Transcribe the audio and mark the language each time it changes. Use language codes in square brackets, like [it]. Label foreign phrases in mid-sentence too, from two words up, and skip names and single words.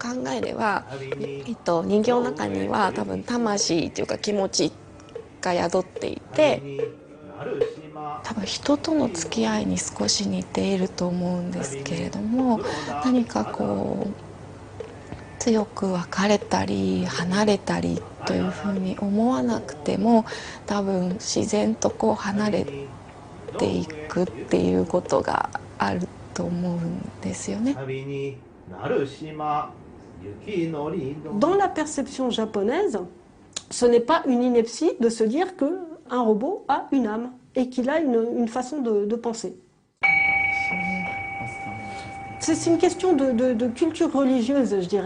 [ja] 考えでは、人形の中には多分魂っていうか気持ちが宿っていて、多分人との付き合いに少し似ていると思うんですけれども、何かこう強く別れたり離れたりというふうに思わなくても、多分自然とこう離れていくっていうことがあると思うんですよね。 [fr] Dans la perception japonaise, ce n'est pas une ineptie de se dire qu'un robot a une âme et qu'il a une façon de penser. C'est une question de culture religieuse, je dirais.